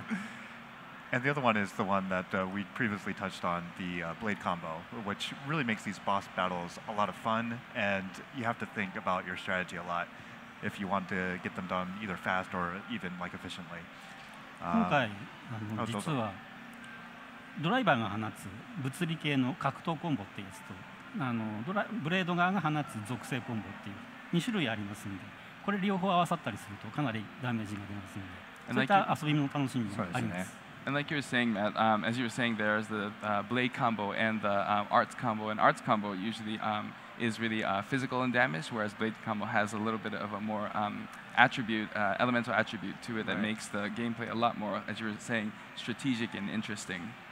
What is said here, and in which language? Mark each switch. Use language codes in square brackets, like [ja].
[en] happen. And the other one is the one that we previously touched on, the blade combo, which really makes these boss battles a lot of fun, and you have to think about your strategy a lot if you want to get them done either fast or even like efficiently. [ja] 今回どうぞ実はドライバーが放つ物理系の格闘コンボっていうやつとブレード側が放つ属性コンボっていう2種類ありますので、これ両方合わさったりするとかなりダメージが出ますので、そういった遊びの楽しみもあります。 [en] And like you were saying, Matt, as you were saying, there's the blade combo and the arts combo. And arts combo usually is really physical in damage, whereas blade combo has a little bit of a more elemental attribute to it that makes the gameplay a lot more, as you were saying, strategic and interesting.